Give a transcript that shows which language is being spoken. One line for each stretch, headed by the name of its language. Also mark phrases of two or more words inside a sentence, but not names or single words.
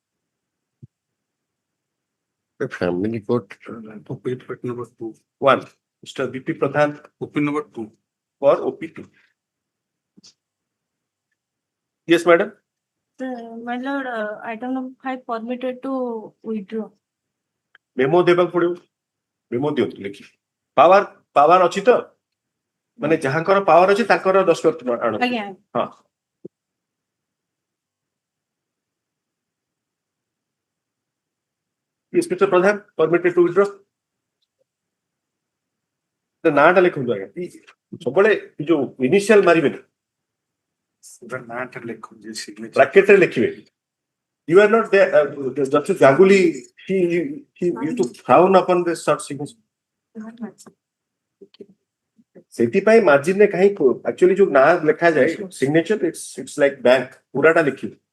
English: The family court. OP number 2. 1. Mr. BP Pradhan OP number 2. for OP2. Yes, madam. my lord, item number 5 permitted to withdraw.
Odia: Memo देବାକୁ ପଡିବ. Memo ଦିଅନ୍ତୁ ଲେଖି. ପାୱାର ଅଛି ତ? ମାନେ ଯାହାଙ୍କର ପାୱାର ଅଛି ତାଙ୍କର ଦସ୍ତଖତ ଆଣନ୍ତୁ. ଆଜ୍ଞା. ହଁ.
English: Yes, Mr. Pradhan, permitted to withdraw.
Odia: The ନାଁଟା ଲେଖନ୍ତୁ ଆଜ୍ଞା. ସବୁବେଳେ ଏ ଯୋଉ ଇନିସିଆଲ ମାରିବେନି. Bracket ରେ ଲେଖିବେ.
English: You are not there. Justice Ganguly, he used to frown upon this sort of signature.
Odia: ସେଥିପାଇଁ ମାର୍ଜିନ ରେ କାହିଁ actually ଯୋଉ ନାଁ ଲେଖାଯାଏ signature
English: it's like bank
Odia: ପୁରାଟା ଲେଖିବେ.